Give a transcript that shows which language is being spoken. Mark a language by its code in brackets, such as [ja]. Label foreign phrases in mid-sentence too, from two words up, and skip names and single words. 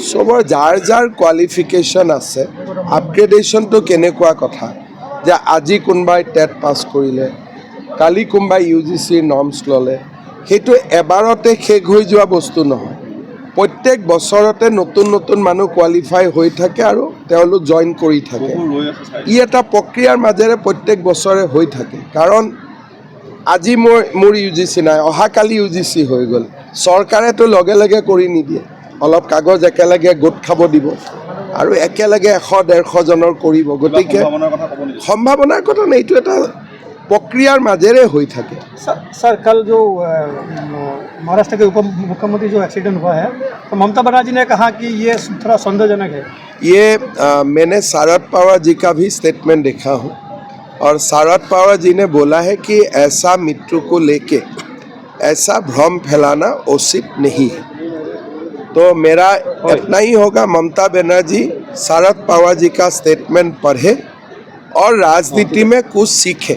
[as] চবৰ যাৰ যাৰ কোৱালিফিকেশ্যন আছে আপগ্ৰেডেশ্যনটো কেনেকুৱা কথা যে আজি কোনোবাই টেট পাছ কৰিলে কালি কোনোবাই UGCৰ নৰ্মছ ল'লে সেইটো এবাৰতে শেষ হৈ যোৱা বস্তু নহয় প্ৰত্যেক বছৰতে নতুন নতুন মানুহ কোৱালিফাই হৈ থাকে আৰু তেওঁলোক জইন কৰি থাকে ই এটা প্ৰক্ৰিয়াৰ মাজেৰে প্ৰত্যেক বছৰে হৈ থাকে কাৰণ আজি মোৰ UGC নাই অহাকালি UGC হৈ গ'ল চৰকাৰেতো লগে লগে কৰি নিদিয়ে অলপ কাগজ একেলগে গোট খাব দিব আৰু একেলগে 100-150 জনৰ কৰিব গতিকে সম্ভাৱনাৰ কথা নাই এইটো এটা প্ৰক্ৰিয়াৰ মাজেৰে হৈ থাকে [hi] सर कल जो महाराष्ट्र के उप मुख्यमंत्री जो एक्सीडेंट हुआ है तो ममता बनर्जी ने कहा कि ये थोड़ा संदेहजनक है ये मैंने शरद पवार जी का भी स्टेटमेंट देखा हूँ और शरद पवार जी ने बोला है कि ऐसा मृत्यु को लेके ऐसा भ्रम फैलाना उचित नहीं है तो मेरा इतना ही होगा ममता बनर्जी शरद पवार जी का स्टेटमेंट पढ़े और राजनीति में कुछ सीखे